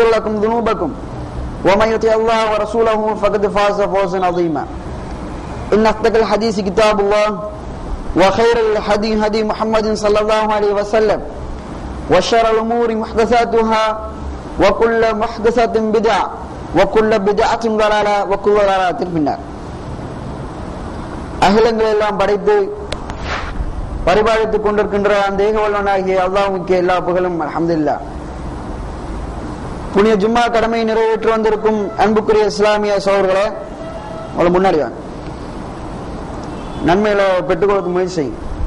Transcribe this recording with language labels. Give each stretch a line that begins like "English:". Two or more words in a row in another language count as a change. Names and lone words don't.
Arabic: لكم ذنوبكم ومن يطع الله ورسوله فقد فاز فوزا عظيما إن أصدق الحديث كتاب الله وخير الهدي هدي محمد صلى الله عليه وسلم وشر الأمور محدثاتها وكل محدثة بدعة وكل بدعة ضلالة وكل ضلالة في النار
Tamil: அகிலங்கள் எல்லாம் படைத்து பரிபாலித்துக் கொண்டிருக்கின்ற அந்த ஏகவல்லவனாகிய அல்லாஹ்வுக்கு எல்லா புகழும்
Arabic: அல்ஹம்துலில்லாஹ்.
Tamil: புனித ஜும்மா கடமையை நிறைவேற்றி வந்திருக்கும் அன்புக்குரிய இஸ்லாமிய சகோதரர்களே, உங்களை முன்னாடி வாங்க, நன்மையில பெற்றுக்கொள்ள முயற்சி செய்யும்.